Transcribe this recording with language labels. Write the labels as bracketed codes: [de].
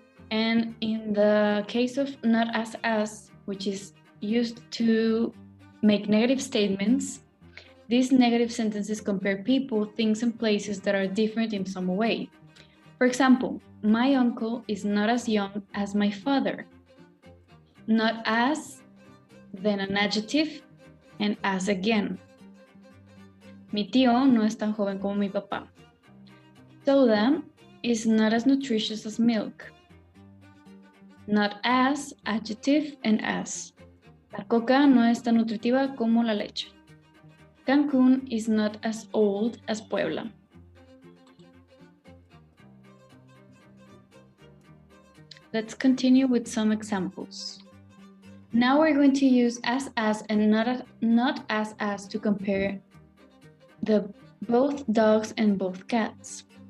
[en] And in the case of not as, which is used to make negative statements, these negative sentences compare people, things, and places that are different in some way. For example, my uncle is not as young as my father. Not as, then an adjective, and as again. [es] Mi tío no es tan joven como mi papá. [en] Soda is not as nutritious as milk. Not as, adjective, and as. [es] La coca no es tan nutritiva como la leche. [en] Cancún is not as old as Puebla. Let's continue with some examples. Now we're going to use as and not as to compare both dogs and both cats.